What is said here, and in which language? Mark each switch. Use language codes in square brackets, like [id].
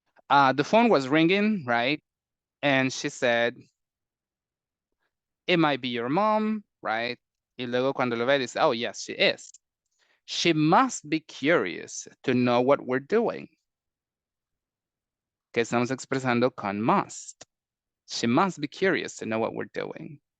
[en] The phone was ringing, right? And she said, it might be your mom, right? [es] Y luego cuando lo ve dice, [en] oh, yes, she is. She must be curious to know what we're doing. [es] Que estamos expresando con must. [en] She must be curious to know what we're doing.